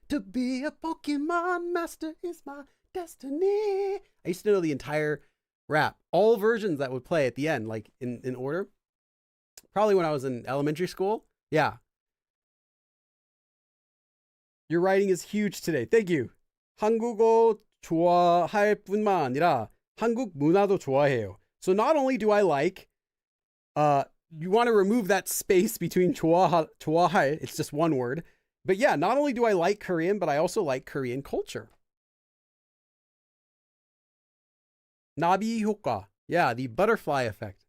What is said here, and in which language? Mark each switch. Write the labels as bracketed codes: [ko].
[en] To be a Pokemon master is my destiny. I used to know the entire rap. All versions that would play at the end, like in order. Probably when I was in elementary school. Yeah. Your writing is huge today. Thank you. [ko] 한국어 좋아할 뿐만 아니라 한국 문화도 좋아해요. [en] So not only do I like, you want to remove that space between 좋아할, it's just one word. But yeah, not only do I like Korean, but I also like Korean culture. [ko] 나비 효과. [en] Yeah, the butterfly effect.